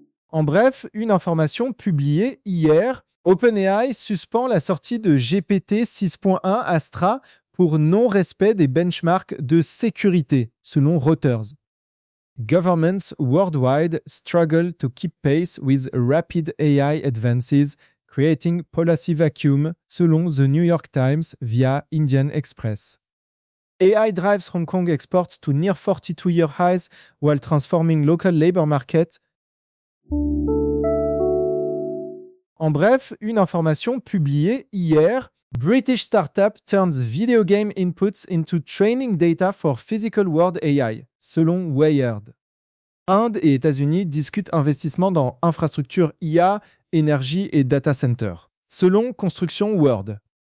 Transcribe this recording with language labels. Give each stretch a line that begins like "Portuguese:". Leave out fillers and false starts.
French: En bref, une information publiée hier, OpenAI suspend la sortie de GPT 6.1 Astra pour non-respect des benchmarks de sécurité, selon Reuters.
English: Governments worldwide struggle to keep pace with rapid AI advances, creating policy vacuum, selon The New York Times via Indian Express. AI drives Hong Kong exports to near 42-year highs while transforming local labor market.
French: En bref, une information publiée hier.
English: British startup turns video game inputs into training data for physical world AI, selon Wired.
French: Inde et États-Unis discutent investissement dans infrastructures IA, énergie et data center, selon Construction World.